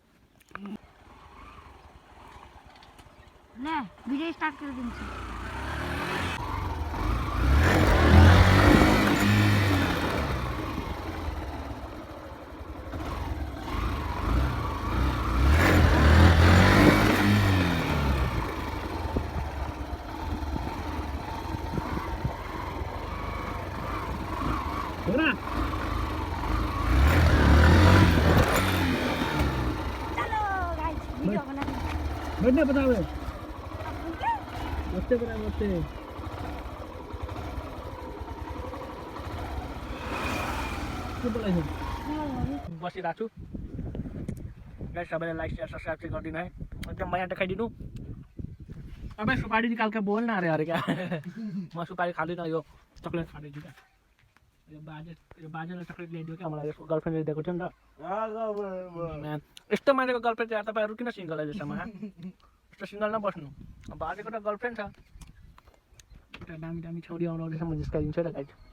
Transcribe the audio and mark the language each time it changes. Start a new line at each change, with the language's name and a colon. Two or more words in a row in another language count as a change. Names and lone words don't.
Nepali: ले भिडियो स्टार्ट कर दिन्छु। हो ना?
Hindi: चलो गाइस वीडियो बना रहे हैं। बैठने बताओ, बच्चे बना बच्चे।
Nepali: के बोलाइ छ? बसिरहेको छु गाइस, सबैले
English: like share subscribe
Nepali: चाहिँ गरिदिनु है, एकदम माया देखाइदिनु।
Hindi: अब सुपारी निकाल के बोल ना अरे क्या।
Nepali: म सुपारी खाँदिनँ, यो चक्लेट खाँदैछु क्या। यो बाजेले चक्लेट ल्याइदियो क्या मलाई, यसको गर्लफ्रेन्डले दिएको थियो नि त। यस्तो मान्छेको गर्लफ्रेन्ड चाहिँ तपाईँहरू किन सिङ्गल अहिलेसम्म? यस्तो सिङ्गल नबस्नु। बाजेको त गर्लफ्रेन्ड छ, एउटा दामी दामी छौरी आउनु रहेछ, म जिस्काइदिन्छु र गाइस।